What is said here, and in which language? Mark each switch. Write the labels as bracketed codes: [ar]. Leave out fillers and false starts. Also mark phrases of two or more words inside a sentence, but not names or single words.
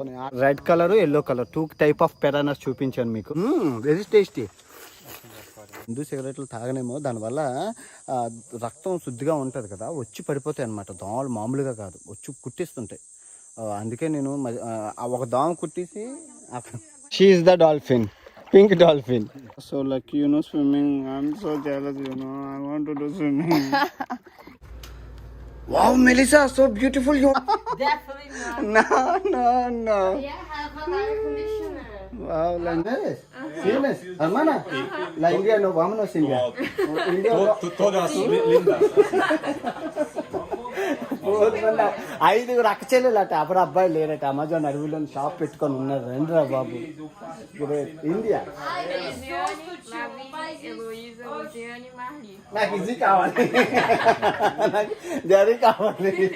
[en] red color, yellow color 2 type of piranhas [te] చూపించాను మీకు. [en] very tasty. [te] ముందు సిగరెట్లు తాగనేమో, దానివల్ల రక్తం శుద్ధిగా ఉంటుంది కదా, వచ్చి పడిపోతాయి అన్నమాట. దోమలు మామూలుగా కాదు, వచ్చి కుట్టిస్తుంటాయి. అందుకే నేను ఒక దోమ కుట్టేసి. [en] she is the dolphin, pink dolphin. So lucky, you know swimming. I'm so jealous, you know. I want to do swimming. Wow, Melissa, so beautiful. You. Definitely not. No. Yeah, have an air conditioner. Wow, like this. Famous. [es] Hermana. La India no, vámonos India. India. Todas lindas. [te] 5 అక్క చెల్లెలట, అప్పుడు అబ్బాయి లేరట. అమెజాన్ అడవిలో షాప్ పెట్టుకొని ఉన్నారు. రండిరా బాబు. ఇండియా. నాకు ఇది కావాలి, జరి కావాలి.